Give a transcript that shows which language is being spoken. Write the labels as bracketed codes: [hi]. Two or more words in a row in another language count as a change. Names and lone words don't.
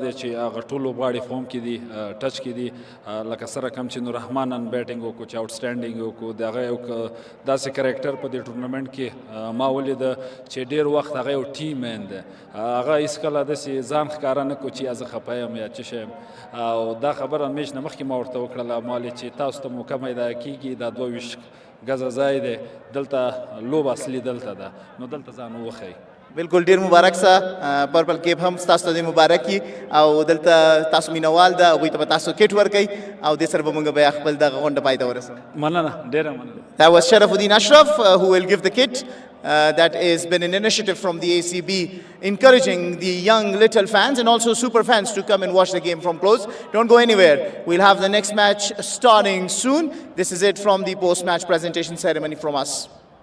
[ps] دی چې هغه ټول لوبغاړي فورم کې دي ټچ کې دي لکه سره کم چې نور رحمان نن بیټینګ وکړو چې آوټسټینډینګ وکړو د هغه یو داسې کرکټر په دې ټورنمنټ کې ما ولید چې ډېر وخت هغه یو [en] team man [ps] دی هغه هېڅکله داسې ځان ښکاره نه کړو چې زه خفه یم یا څه شی یم او دا خبره میچ نه مخکې ما ورته وکړله ما ویل چې تاسو ته موقع میدا کېږي دا 22 ګزه ځای دی دلته لوبه اصلي دلته ده نو دلته ځان وښیئ بالکل ډیر مبارک سه [en] purple cap [ps] هم تاسو ته مبارکي او دلته تاسو مینوال ده هغوی ته به تاسو کټ ورکوئ او دې سره به موږ بیا خپل دغه غونډه پای ته ورسوو مننه ډېره مننه [en] That was Sharafuddin Ashraf who will give the kit. That has been an initiative from the ACB encouraging the young little fans and also super fans to come and watch the game from close. Don't go anywhere. We'll have the next match starting soon. This is it from the post-match presentation ceremony from us.